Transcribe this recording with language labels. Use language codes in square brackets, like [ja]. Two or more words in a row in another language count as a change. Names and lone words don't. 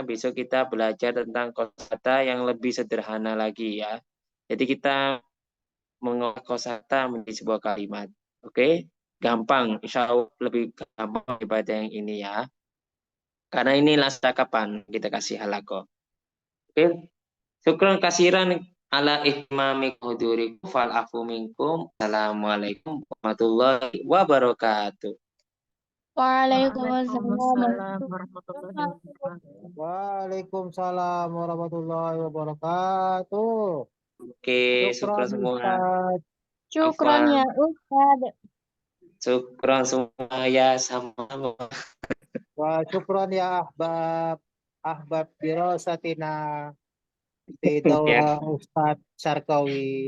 [id] Besok kita belajar tentang kosakata yang lebih sederhana lagi ya. Jadi kita mengolah kosakata menjadi sebuah kalimat. Oke, gampang. [ar] إن شاء الله [id] lebih gampang daripada yang ini ya. Karena ini last kapan kita kasih halako. Oke, [ar] شكرا كثيرا على اهتمامي حضوركم فالعفو منكم. السلام عليكم ورحمة الله وبركاته. وعليكم السلام ورحمة الله وبركاته. وعليكم السلام ورحمة الله وبركاته. [id] Oke, syukran [ar] Syukran [id] semua. Ustaz. [ar] شكرا يا أستاذ. [id] Syukran semua ya sama. [ar] وشكرا يا أحباب دراستنا di daurah Ustaz Syarkawi.